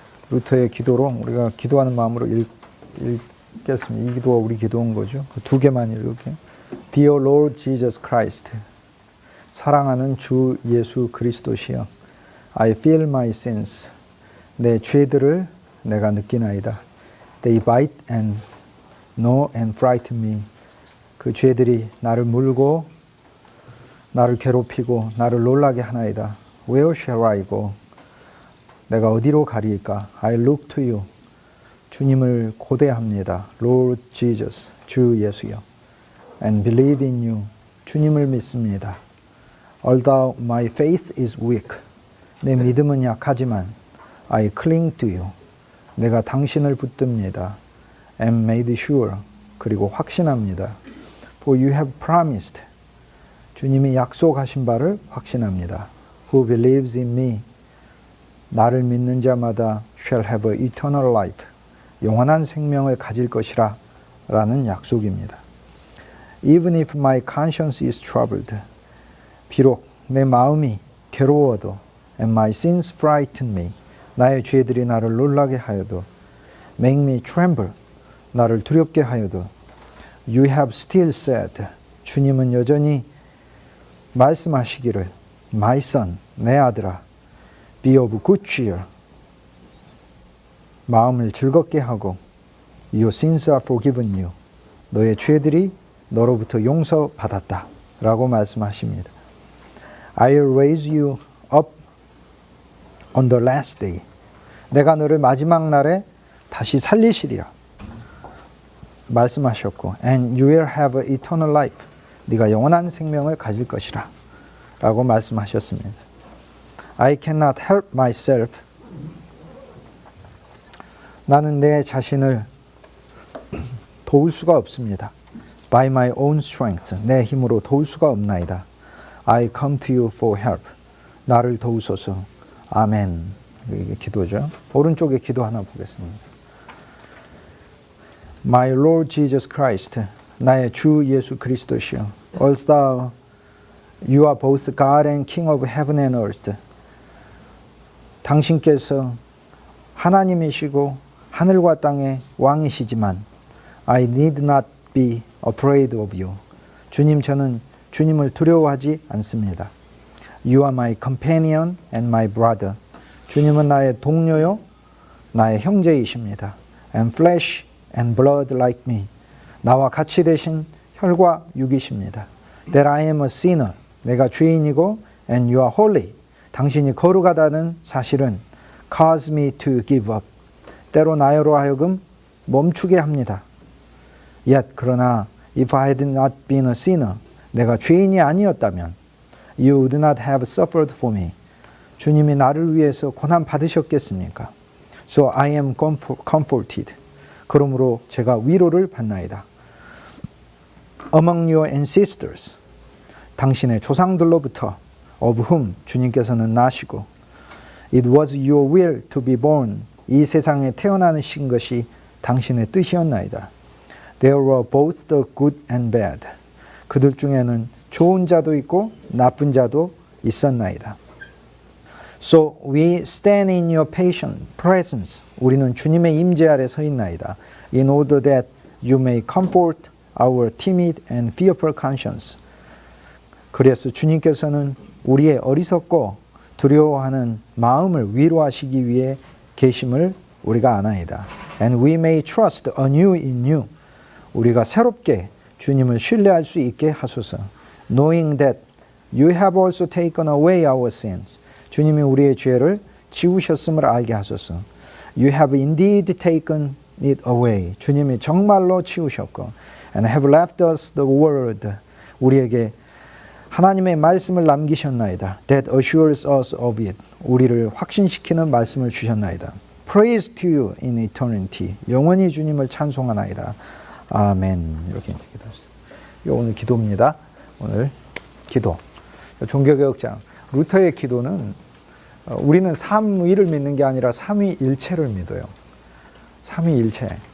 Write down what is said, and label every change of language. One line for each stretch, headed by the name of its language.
Korean: 루터의 기도로 우리가 기도하는 마음으로 읽겠습니다. 이 기도가 우리 기도인 거죠. 두 개만 읽을게요.
English: Dear Lord Jesus Christ,
Korean: 사랑하는 주 예수 그리스도시여,
English: I feel my sins,
Korean: 내 죄들을 내가 느끼나이다.
English: They bite and gnaw and frighten me.
Korean: 그 죄들이 나를 물고 나를 괴롭히고 나를 놀라게 하나이다.
English: Where shall I go?
Korean: 내가 어디로 가리까?
English: I look to you.
Korean: 주님을 고대합니다.
English: Lord Jesus,
Korean: 주 예수여.
English: And believe in you.
Korean: 주님을 믿습니다.
English: Although my faith is weak.
Korean: 내 믿음은 약하지만
English: I cling to you.
Korean: 내가 당신을 붙듭니다.
English: am made sure.
Korean: 그리고 확신합니다.
English: For you have promised.
Korean: 주님이 약속하신 바를 확신합니다.
English: Who believes in me.
Korean: 나를 믿는 자마다
English: shall have eternal life.
Korean: 영원한 생명을 가질 것이라 라는 약속입니다.
English: Even if my conscience is troubled.
Korean: 비록 내 마음이 괴로워도
English: and my sins frighten me.
Korean: 나의 죄들이 나를 놀라게 하여도
English: make me tremble.
Korean: 나를 두렵게 하여도
English: you have still said.
Korean: 주님은 여전히 말씀하시기를
English: my son,
Korean: 내 아들아
English: be of good cheer.
Korean: 마음을 즐겁게 하고
English: your sins are forgiven you.
Korean: 너의 죄들이 너로부터 용서받았다 라고 말씀하십니다.
English: I'll raise you up on the last day.
Korean: 내가 너를 마지막 날에 다시 살리시리라 말씀하셨고
English: and you will have eternal life.
Korean: 네가 영원한 생명을 가질 것이라 라고 말씀하셨습니다.
English: I cannot help myself.
Korean: 나는 내 자신을 도울 수가 없습니다.
English: By my own strength.
Korean: 내 힘으로 도울 수가 없나이다.
English: I come to you for help.
Korean: 나를 도우소서. 아멘. 이게 기도죠. 오른쪽에 기도 하나 보겠습니다.
English: My Lord Jesus Christ.
Korean: 나의 주 예수 그리스도시여.
English: Although you are both God and King of heaven and earth.
Korean: 당신께서 하나님이시고 하늘과 땅의 왕이시지만
English: I need not be afraid of you.
Korean: 주님, 저는 주님을 두려워하지 않습니다.
English: You are my companion and my brother.
Korean: 주님은 나의 동료요, 나의 형제이십니다.
English: And flesh and blood like me.
Korean: 나와 같이 되신 혈과 육이십니다.
English: That I am a sinner.
Korean: 내가 죄인이고
English: and you are holy.
Korean: 당신이 거룩하다는 사실은
English: cause me to give up.
Korean: 때로 나로 하여금 멈추게 합니다.
English: Yet
Korean: 그러나
English: if I had not been a sinner,
Korean: 내가 죄인이 아니었다면
English: you would not have suffered for me.
Korean: 주님이 나를 위해서 고난 받으셨겠습니까?
English: So I am comforted.
Korean: 그러므로 제가 위로를 받나이다.
English: Among your ancestors,
Korean: 당신의 조상들로부터
English: of whom
Korean: 주님께서는 나시고
English: it was your will to be born.
Korean: 이 세상에 태어나신 것이 당신의 뜻이었나이다.
English: There were both the good and bad.
Korean: 그들 중에는 좋은 자도 있고 나쁜 자도 있었나이다.
English: So we stand in your patient presence.
Korean: 우리는 주님의 임재 아래 서 있나이다.
English: In order that you may comfort our timid and fearful conscience.
Korean: 그래서 주님께서는 우리의 어리석고 두려워하는 마음을 위로하시기 위해 계심을 우리가 아나이다.
English: And we may trust anew in you.
Korean: 우리가 새롭게 주님을 신뢰할 수 있게 하소서.
English: Knowing that you have also taken away our sins.
Korean: 주님이 우리의 죄를 지우셨음을 알게 하소서.
English: You have indeed taken it away.
Korean: 주님이 정말로 지우셨고
English: and have left us the word.
Korean: 우리에게 하나님의 말씀을 남기셨나이다.
English: That assures us of it.
Korean: 우리를 확신시키는 말씀을 주셨나이다.
English: Praise to you in eternity.
Korean: 영원히 주님을 찬송하나이다. 아멘. 이렇게 기도했어요. 이거 오늘 기도입니다. 오늘 기도. 종교개혁장 루터의 기도는 우리는 삼위를 믿는 게 아니라 삼위일체를 믿어요. 삼위일체.